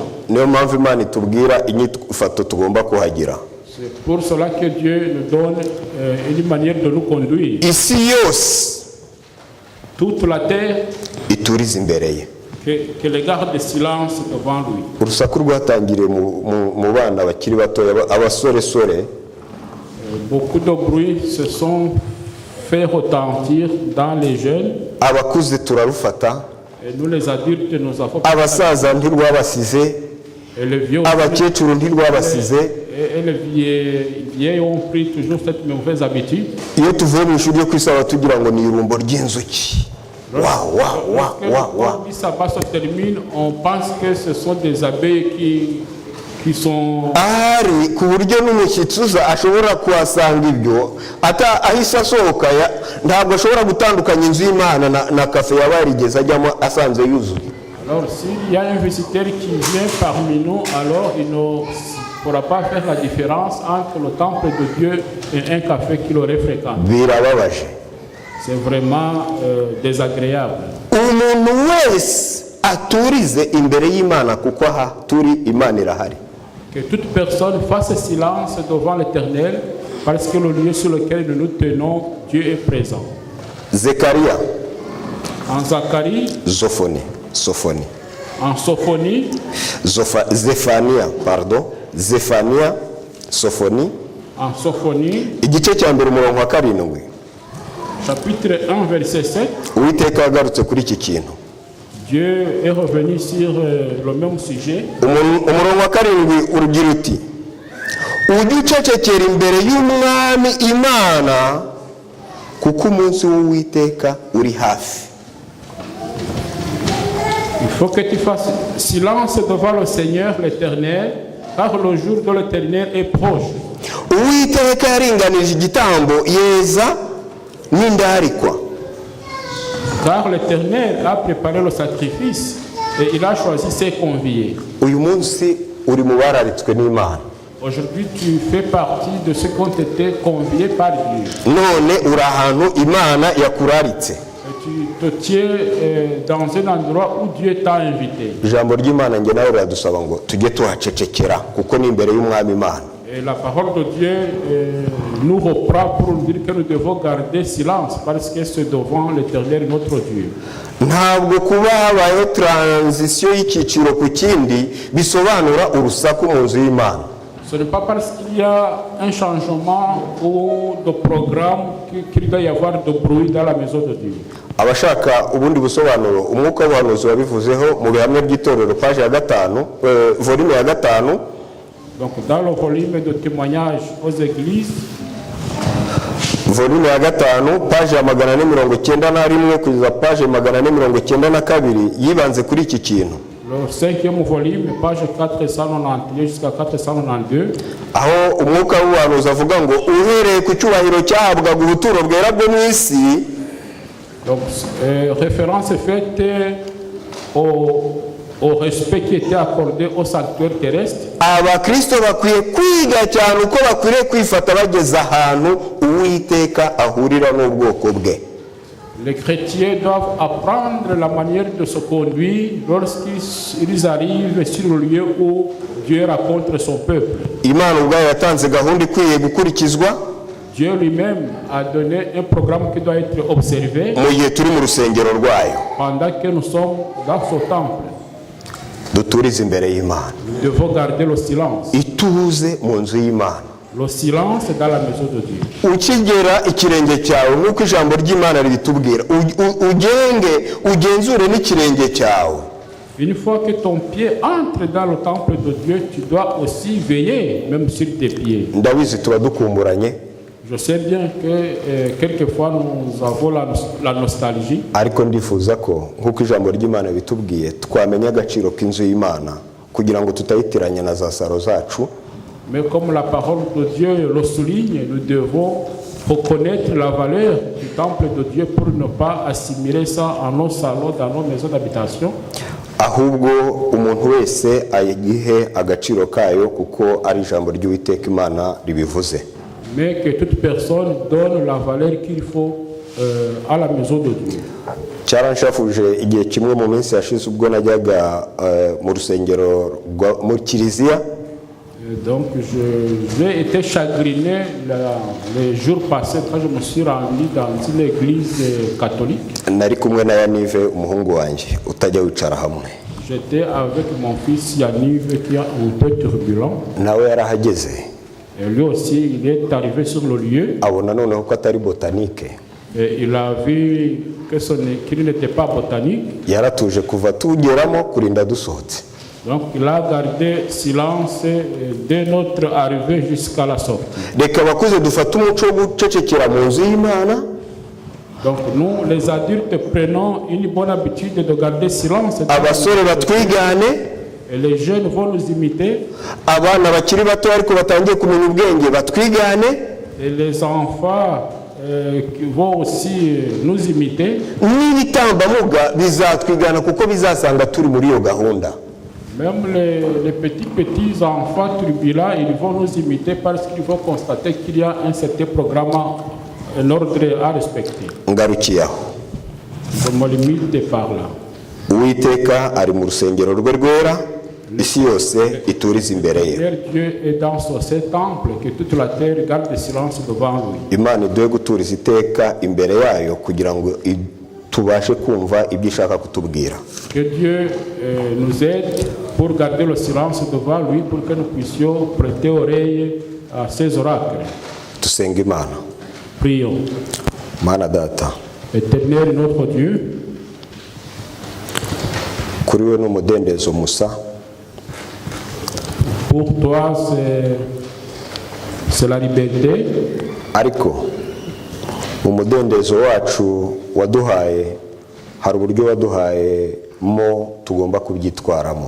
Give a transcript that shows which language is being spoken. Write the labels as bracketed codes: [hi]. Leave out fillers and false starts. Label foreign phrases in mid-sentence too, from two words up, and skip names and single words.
[rw] Niyo mpamvu Imana itubwira inyifato tugomba kuhagira. [fr] C'est pour cela que Dieu nous donne une manière de nous conduire. [rw] Isi yose [fr] Toute la terre, [rw] iturize imbere ye. [fr] que les garde de silence devant lui. [rw] Urusaku rwatangiriye mu bana bakiri batoya, abasoresore. [fr] Beaucoup de bruit se sont fait retentir dans les jeunes. [rw] Abakuze turarufata. [fr] Et nous les adultes, nous avons... [rw] Abasaza ntirwabasize. [fr] Et les vieux... [rw] Abakecuru ntirwabasize. [fr] Et les vieilles ont pris toujours cette mauvaise habitude. [rw] Iyo tuvuye mu ishuri ryo kwisaba tugira ngo ni irumbo ry'inzuki. [fr] Lorsque le sabbat se termine, on pense que ce sont des abeilles qui sont... [rw] Ari ku buryo n'umushyitsi uza ashobora kuhasanga ibyo ahise asohoka, ntabwo ashobora gutandukanya inzu y'Imana na kafe yaba yarigeze ajyamo asanze yuzuye. [fr] Alors s'il y a un visiteur qui vient parmi nous, alors il ne pourra pas faire la différence entre le temple de Dieu et un café qu'il aurait fréquenté. [rw] Birababaje. [fr] C'est vraiment désagréable. [rw] Umuntu wese aturize imbere y'Imana kuko aha turi Imana irahari. [fr] Que toute personne fasse silence devant l'Éternel, parce que le lieu sur lequel nous nous tenons, Dieu est présent. [rw] Zekaria. [fr] En Zacharie. [rw] Sophoni. [fr] En Sophonie. [rw] Zephania, Sophoni. [fr] En Sophonie. [rw] Igice cya mbere umurongo wa 7. [fr] Chapitre 1, verset 7. [rw] Uwiteka yagarutse kuri iki kintu. [fr] Dieu est revenu sur le même sujet. [rw] Umurongo wa 7 urugira uti, ujye ucecekera imbere y'Umwami Imana kuko umunsi w'Uwiteka uri hafi. [fr] Il faut que tu fasses silence devant le Seigneur l'Éternel, car le jour de l'Éternel est proche. [rw] Uwiteka yaringanije igitambo yeza n'indarikwa. [fr] Car l'Éternel a préparé le sacrifice et il a choisi ses conviés. [rw] uyu munsi uri mu bararitswe n'Imana. [fr] Aujourd'hui, tu fais partie de ceux qui ont été conviés par Dieu. [rw] None uri ahantu Imana yakuraritse. [fr] Et tu te tiens dans un endroit où Dieu t'a invité. [rw] Ijambo ry'Imana nge nawe riradusaba ngo tujye tuhacecekera kuko ni imbere y'Umwami Imana. [fr] Et la parole de Dieu nous reprend pour nous dire que nous devons garder silence parce que c'est devant l'Éternel notre Dieu. [rw] Ntabwo kuba habayeho transition y'icyiciro ku kindi bisobanura urusaku mu nzu y'Imana. [fr] Ce n'est pas parce qu'il y a un changement ou de programme qu'il doit y avoir de bruit dans la maison de Dieu. [rw] Abashaka ubundi busobanuro umwuka w'ubuhanuzi wabivuzeho mu bihamya by'itorero page ya 5 volume ya 5. [fr] Donc dans le volume de témoignages aux églises, [rw] volume ya 5 page ya 491 kugeza page 492 yibanze kuri iki kintu. [fr] le 5e volume, page 491 jusqu'à 492, [rw] aho umwuka w'ubuhanuzi avuga ngo uhereye ku cyubahiro cyahabwaga ubuturo bwera bwo mu isi. [fr] donc référence est faite au respect qui était accordé au sanctuaire terrestre. [rw] Abakristo bakwiye kwiga cyane uko bakwiriye kwifata bageze ahantu Uwiteka ahurira n'ubwoko bwe. [fr] Les chrétiens doivent apprendre la manière de se conduire lorsqu'ils arrivent sur le lieu où Dieu rencontre son peuple. [rw] Imana ubwayo yatanze gahunda ikwiye gukurikizwa. [fr] Dieu lui-même a donné un programme qui doit être observé [rw] mu gihe turi mu rusengero rwayo. [fr] pendant que nous sommes dans ce temple. [rw] Duturize imbere y'Imana. [fr] Nous devons garder le silence. [rw] Ituze mu nzu y'Imana. [fr] Le silence dans la maison de Dieu. [rw] Ukigera ikirenge cyawe nk'uko ijambo ry'Imana ribitubwira, ugenzure n'ikirenge cyawe. [fr] Une fois que ton pied entre dans le temple de Dieu, tu dois aussi veiller, même sur tes pieds. [rw] Ndabizi tuba dukumburanye. [fr] Je sais bien que quelquefois nous avons la nostalgie. [rw] Ariko ndifuza ko nk'uko ijambo ry'Imana bitubwiye twamenya agaciro k'inzu y'Imana kugira ngo tutayitiranya na za saro zacu. [fr] Mais comme la parole de Dieu le souligne, nous devons reconnaître la valeur du temple de Dieu pour ne pas assimiler ça à nos salons, dans nos maisons d'habitation. [rw] Ahubwo umuntu wese ayigihe agaciro kayo kuko ari ijambo ry'Uwiteka Imana ribivuze. [fr] Mais que toute personne donne la valeur qu'il faut à la maison de Dieu. [rw] Cyaranshafuje igihe kimwe mu minsi yashize ubwo najyaga mu rusengero mu kiliziya. [fr] Donc j'ai été chagriné les jours passés quand je me suis rendu dans une église catholique. [rw] Nari kumwe na Yanive umuhungu wanjye utajya wicara hamwe. [fr] J'étais avec mon fils Yanive qui est un peu turbulent. [rw] Nawe yarahageze. [fr] Et lui aussi il est arrivé sur le lieu. [rw] Abona noneho ko atari botanique. [fr] Et il a vu qu'il n'était pas botanique. [rw] Yaratuje kuva tugeramo kurinda dusohotse. [fr] Donc il a gardé silence dès notre arrivée jusqu'à la sortie. [rw] Reka bakuze dufata umuco wo gucecekera mu nzu y'Imana. [fr] Donc nous les adultes prenons une bonne habitude de garder silence. [rw] Abasore batwigane. [fr] Et les jeunes vont nous imiter. [rw] Abana bakiri bato ariko batangiye kumenya ubwenge batwigane. [fr] Et les enfants qui vont aussi nous imiter. [rw] N'ibitambambuga bizatwigana kuko bizasanga turi muri iyo gahunda. [fr] Même les petits enfants turbulents, ils vont nous imiter parce qu'ils vont constater qu'il y a un certain programme, un ordre à respecter. [rw] Ngarukiyaho. [fr] Je me limite par là. [rw] Uwiteka ari mu rusengero rwe rwera, isi yose iturize imbere ye. [fr] Dieu est dans ce temple, que toute la terre garde le silence devant lui. [rw] Imana iduhe guturiza iteka imbere yayo kugira ngo tubashe kumva ibyo ishaka kutubwira. [fr] Que Dieu nous aide pour garder le silence devant lui, pour que nous puissions prêter oreille à ses oracles. [rw] Tusenga Imana. [fr] Prions. [rw] Mana data. [fr] Éternel notre Dieu. [rw] Kuri we n'umudendezo musa. [fr] Pour toi c'est la liberté. [rw] Ariko umudendezo wacu waduhaye hari uburyo waduhaye mo tugomba kubyitwaramo.